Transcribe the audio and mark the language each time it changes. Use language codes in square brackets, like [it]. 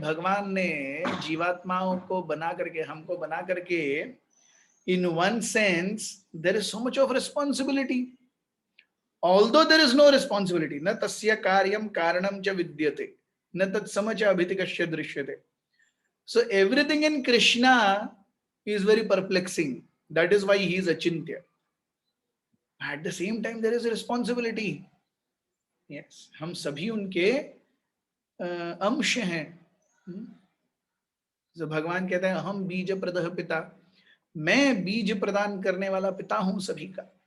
[hi] भगवान ने जीवात्माओं को बना करके, [en] हमको बना करके, in one sense there is so much of responsibility. Although there is no responsibility, [sa] न तस्य कार्यम कारणम च विद्यते, न तत्सम च अभितिकश्य दृश्यते. [en] So everything in Krishna is very perplexing. That is why he is achintya. At the same time there is a responsibility. [hi] Yes, हम सभी उनके अंश हैं. तो भगवान कहते हैं [sa] हम बीज प्रदः पिता, [hi] मैं बीज प्रदान करने वाला पिता हूं सभी का.